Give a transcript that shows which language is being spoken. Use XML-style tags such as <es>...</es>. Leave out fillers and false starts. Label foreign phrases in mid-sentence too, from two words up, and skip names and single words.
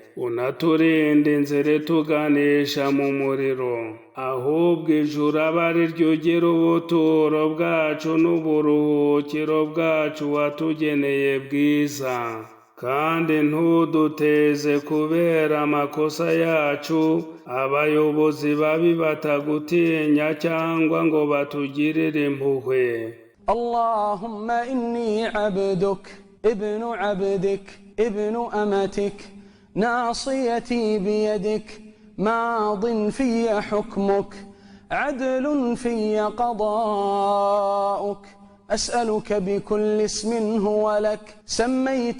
<rw>Unaturinde inzira ituganisha mu muriro, ahubwo ijuru abe ari ryo ugira ubuturo bwacu n'uburuhukiro bwacu watugeneye bwiza. Kandi ntuduteze kubera amakosa yacu abayobozi babi batagutinya cyangwa ngo batugirire impuhwe.</rw> <ar>اللهم إني عبدك ابن عبدك ابن أمتك ناصيتي بيدك ماض في حكمك عدل في قضاؤك أسألك بكل اسم هو لك سميت</ar>